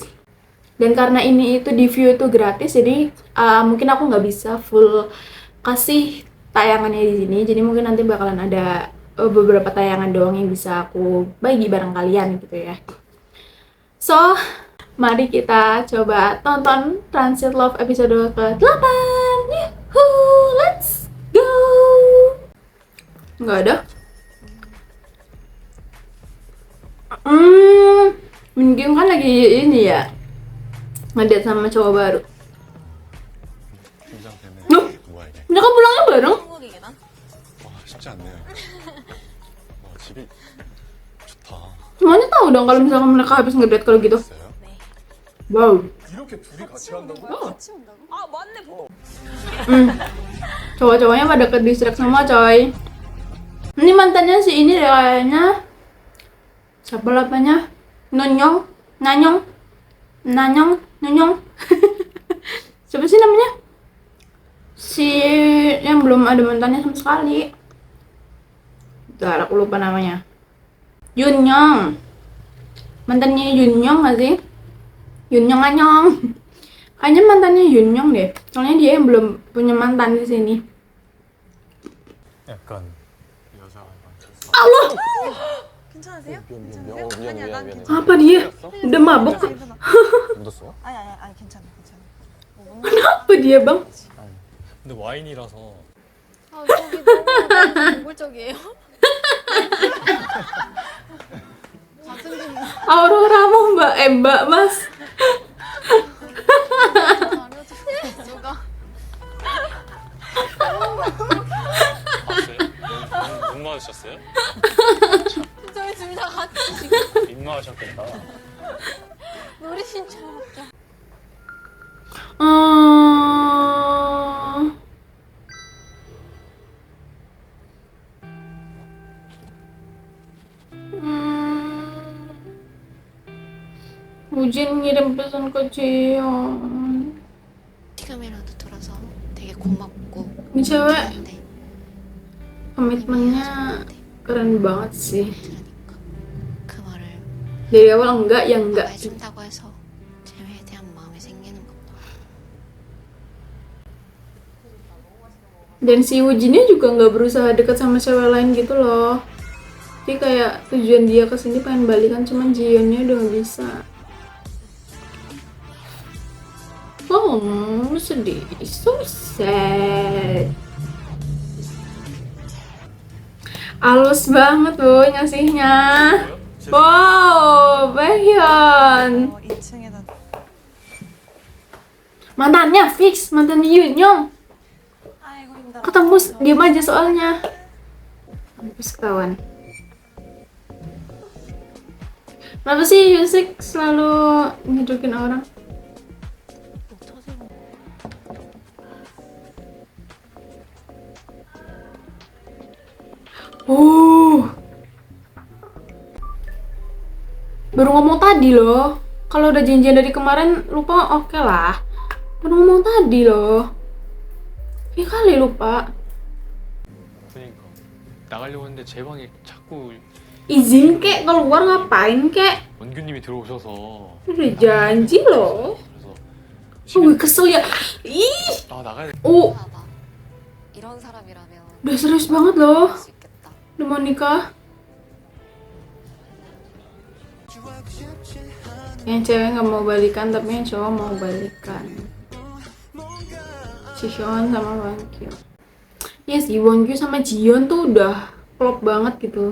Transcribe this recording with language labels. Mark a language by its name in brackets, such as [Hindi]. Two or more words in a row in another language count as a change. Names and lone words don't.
[Indonesian] Dan karena ini itu di View itu gratis, jadi mungkin aku nggak bisa full kasih tayangannya di sini. Jadi mungkin nanti bakalan ada beberapa tayangan doang yang bisa aku bagi bareng kalian gitu ya. So, mari kita coba tonton Transit Love episode ke-8. Yuhuu, [English] let's go! [Indonesian] Nggak ada? Mungkin kan lagi ini ya, ngedate sama cowok baru. Loh, mereka pulangnya bareng? [Korean] 쉽지 않네요. 집이 좋다. [Indonesian] Semuanya tahu dong kalau misalkan mereka habis ngedate kalau gitu. Wow. [Korean] 이렇게 둘이 같이 한다고? 같이 온다고? 아 맞네. [Indonesian] Cowok-cowoknya pada ke distrik semua coy. Ini mantannya si ini deh kayaknya. Siapa lapanya? Nanyong. Siapa sih namanya? Si yang belum ada mantannya sama sekali. Bentar, aku lupa namanya. Yunyong. Mantannya Yunyong gak sih? Anyong. Kayaknya mantannya Yunyong deh. Soalnya dia yang belum punya mantan di sini. [Korean] 약간 여자가 [Indonesian] Allah, [Korean] 괜찮으세요? 미안해. [Indonesian] apa dia? Udah mabuk. [Korean] 묻었어? 아니 괜찮아. [Indonesian] Kenapa dia bang? [Korean] 근데 와인이라서 아 저기 너무 노골적이에요. 잘생긴 [Indonesian] Aurora mau mbak mas. [Korean] 알려줘. 누가? 봤어요? 눈 마주쳤어요? 저희 둘 다 같이 지금 입 마주쳤겠다. 노리신 줄 알았죠. [Indonesian] Ujin ngirim pesan ke Jion. [Korean] 지금이라도 들어서 되게 고맙고 [Indonesian] Ini cewek [Korean] 근데 [Indonesian] komitmennya keren banget sih. [Korean] 들으니까 그 말을 [Indonesian] Dari awal enggak, ya enggak. [Korean] 해준다고 해서 재회에 대한 마음이 생기는 것도 [Indonesian] Dan si Wujinnya juga nggak berusaha dekat sama cewek lain gitu loh. Jadi kayak tujuan dia kesini pengen balikan, cuman Jionnya udah nggak bisa. Oh, sedih. [English] So sad. [Indonesian] Halus banget boy ngasihnya. Wow, Baekhyun. [Korean] 2층에다 [Indonesian] Mantannya fix, mantan Yoonyoung. [Korean] 아이고 힘들어. [Indonesian] Ketemu diam aja soalnya. Terus ketahuan. Kenapa sih Yusik selalu ngedukin orang? Baru ngomong tadi loh. Kalau udah janjian dari kemarin lupa oke lah. Baru ngomong tadi loh. Ya kali lupa. [Korean] 그러니까 나가려고 했는데 제 방에 자꾸 [Indonesian] Izin kek keluar ngapain kek? [Korean] 원규님이 들어오셔서 [Indonesian] Udah janji loh. [Korean] 그래서 [Indonesian] Oh, gue kesel ya. Ih. [Korean] 아 나가야 돼. Oh, 봐봐. 이런 사람이라면 [Indonesian] udah serius banget loh. [Korean] 할 수 있겠다. [Indonesian] Udah mau nikah. Yang cewek nggak mau balikan, tapi yang cowok mau balikan. Jihyun sama Wangkyu. Ya sih, Wangkyu sama Jiyeon tuh udah klop banget gitu.